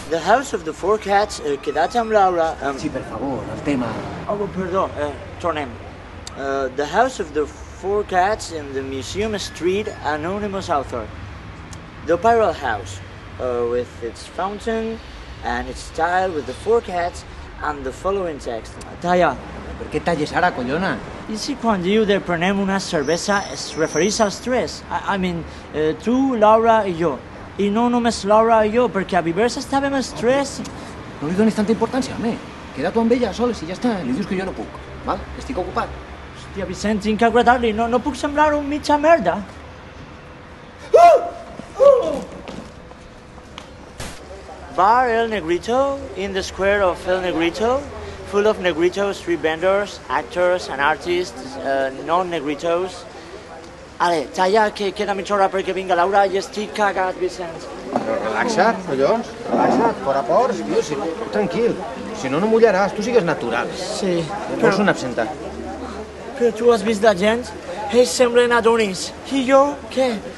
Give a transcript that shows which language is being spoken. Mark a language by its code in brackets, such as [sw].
[en] The House of the Four Cats, [ca] quedat amb Laura... Sí, per favor, el tema. Oh, perdó, tornem. [en] The House of the Four Cats in the Museum Street, anonymous author. The Spiral House, with its fountain and its style with the four cats and the following text. [ca] Talla. Per què talles ara, collona? I si quan diu de prenem una cervesa es refereix als tres? [en] I mean, [ca] tu, Laura i jo. I no només Laura i jo, perquè a Vivers estàvem els tres. No li donis tanta importància, home. Queda tu amb ella soles i ja està. Li dius que jo no puc, val? Estic ocupat. Hòstia, Vicent, tinc que agradar-li. No puc semblar un mitja merda. [en] Bar El Negrito, in the square of El Negrito, full of Negrito street vendors, actors and artists, non-Negritos. [ca] Ale, talla, que queda mitja hora perquè vinga Laura i estic cagat, Vicent. Però relaxa't, collons. Relaxa't, fora ports, tio. Si, tranquil. Si no, no mullaràs. Tu sigues natural. Sí, Vols un absenta? però tu has vist la gent? Ells semblen adonis. I jo, què?